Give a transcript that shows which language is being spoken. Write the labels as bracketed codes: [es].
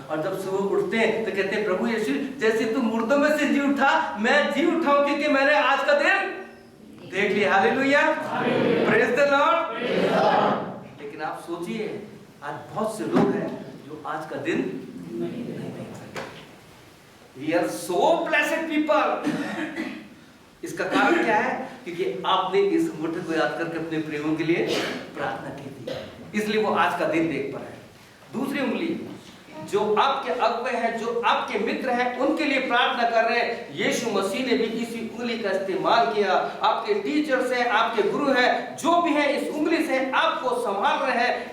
[hi] और जब सुबह उठते हैं तो कहते हैं प्रभु यीशु जैसे तू मुर्दों में से जी उठा, मैं जी उठाऊं, क्योंकि मैंने आज का दिन देख लिया। Hallelujah, [en] Praise the Lord. [hi] लेकिन आप सोचिए, आज बहुत से लोग हैं जो आज का दिन नहीं देख सकते। [en] We are so blessed people। [hi] इसका कारण क्या है? क्योंकि आपने इस मुट्ठी को याद करके अपने प्रेमियों के लिए प्रार्थना की थी, इसलिए वो आज का दिन देख पाए। दूसरी उंगली, जो आपके अगुवे हैं, जो आपके मित्र हैं, उनके लिए प्रार्थना कर रहे हैं। यीशु मसीह ने भी इसी उंगली का इस्तेमाल किया। आपके टीचर्स हैं, आपके गुरु हैं, जो भी हैं, इस उंगली से आपको संभाल रहे हैं।